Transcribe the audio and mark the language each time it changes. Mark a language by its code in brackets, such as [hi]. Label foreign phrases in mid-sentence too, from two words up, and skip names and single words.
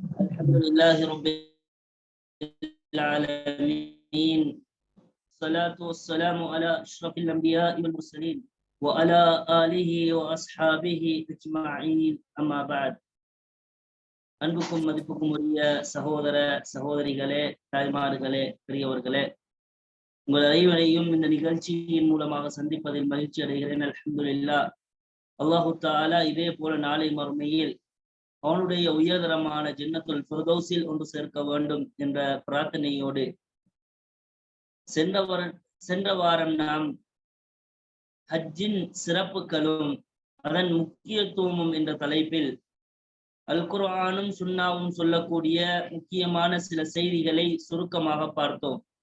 [ar] الحمد لله رب العالمين، الصلاة والسلام على أشرف الأنبياء والمرسلين وعلى آله وأصحابه أجمعين. أما بعد. [ta] அன்புக்கும் மதிப்புக்கும் உரிய சகோதர சகோதரிகளே, தாய்மார்களே, பெரியவர்களே, உங்கள் அனைவரையும் இந்த நிகழ்ச்சியின் மூலமாக சந்திப்பதில் மகிழ்ச்சி அடைகிறேன். அல்ஹம்துலில்லாஹ். அல்லாஹு தஆலா இதே போல நாளை மறுமையில் அவனுடைய உயர்தரமான ஜன்னத்துல் ஃபிர்தௌஸில் ஒன்று சேர்க்க வேண்டும் என்ற பிரார்த்தனையோடு சென்ற வாரம் நாம் ஹஜ்ஜின் சிறப்புகளும் அதன் முக்கியத்துவமும் என்ற தலைப்பில் அல் குர்ஆனும் சுன்னாவும் சொல்லக்கூடிய முக்கியமான சில செய்திகளை சுருக்கமாக பார்த்தோம்.